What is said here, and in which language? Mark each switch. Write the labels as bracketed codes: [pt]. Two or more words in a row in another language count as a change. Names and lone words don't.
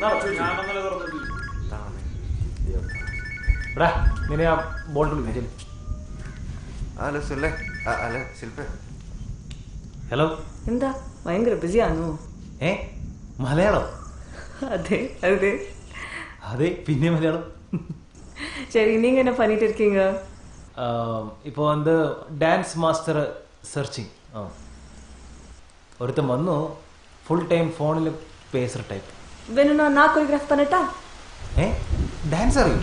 [ml] നിന്നെ ആ ബോൾ വിളിച്ചു. ഹലോ, എന്താ ഭയങ്കര ബിസിയാണോ? മലയാളം? അതെ അതെ അതെ, പിന്നെ മലയാളം. [ta] சரி நீங்க என்ன பண்ணிட்டு இருக்கீங்க? இப்போ வந்து [en] dance master searching. [ta] ஒருத்தன் வந்து [en] full time [ta] ஃபோனில் பேசுகிற டைப். வேணும்னா நான் கோரியோகிராஃப் பண்ணட்டா? [ml] ഡാൻസ് അറിയും.